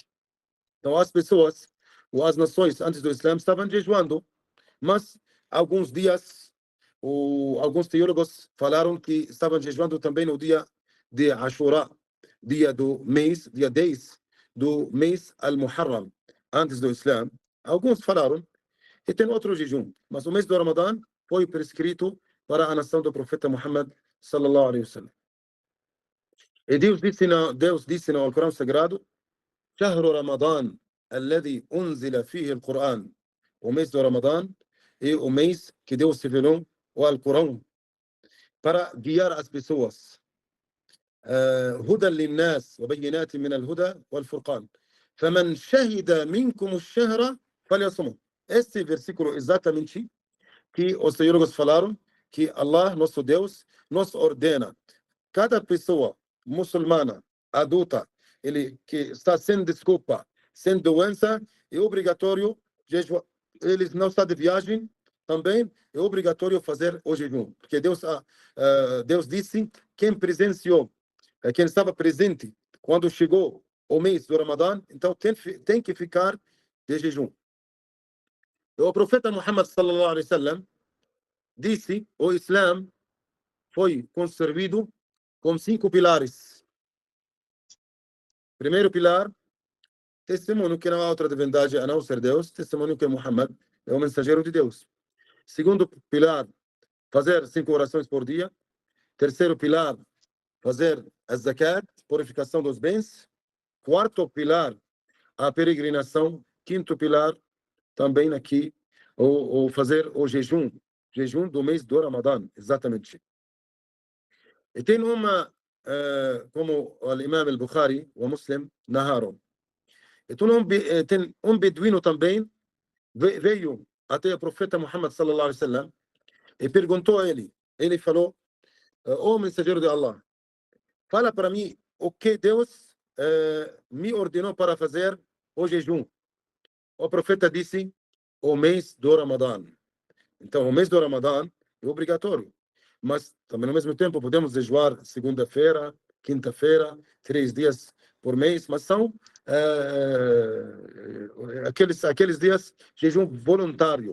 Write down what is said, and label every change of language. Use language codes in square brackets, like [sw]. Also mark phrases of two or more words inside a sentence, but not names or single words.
[pt] Então as pessoas, ou as nações antes do Islã estavam jejuando, mas alguns dias, alguns teólogos falaram que estavam jejuando também no dia de Ashura, dia do mês, dia 10 do mês Al-Muharram, antes do Islã. Alguns falaram, e tem outro jejum, mas o mês do Ramadã foi prescrito para a nação do profeta Muhammad [ar] صلى الله عليه وسلم. [pt] E Deus disse no Corão Sagrado: [ar] "شهر رمضان الذي أنزل فيه القرآن." [pt] O mês do Ramadã é o mês que Deus revelou o Alcorão para guiar as pessoas. [ar] هدى للناس وبينات من الهدى والفرقان فمن شهد منكم الشهر فليصمه. [pt] Este versículo exatamente que os teólogos falaram que Allah, nosso Deus, nos ordena cada pessoa muçulmana adulta, ele que está sem desculpa, sem doença, é obrigatório jejuar. Ele não está de viagem, também é obrigatório fazer o jejum, porque Deus disse: quem presenciou, quem estava presente quando chegou o mês do Ramadã, então tem que ficar de jejum. O profeta Muhammad [ar] صلى الله عليه وسلم [pt] disse: o Islã foi concebido com 5 pilares. Primeiro pilar, testemunho que não há outra divindade a não ser Deus, testemunho que Muhammad é o mensageiro de Deus. Segundo pilar, fazer 5 orações por dia. Terceiro pilar, fazer a zakat, purificação dos bens. Quarto pilar, a peregrinação. Quinto pilar, também aqui, o fazer o jejum do mês do Ramadã, exatamente. E tem uma, como o Imam al-Bukhari, o Muslim, narraram. E tem beduíno também, veio até o profeta Muhammad [ar] صلى الله عليه وسلم [pt] e perguntou a ele. Ele falou: ó mensageiro de Allah, fala para mim o que Deus me ordenou para fazer o jejum. O profeta disse: o mês do Ramadã. Então, o mês do Ramadã é obrigatório. Mas, também, ao mesmo tempo, podemos jejuar segunda-feira, quinta-feira, 3 dias por mês, mas são aqueles dias jejum voluntário.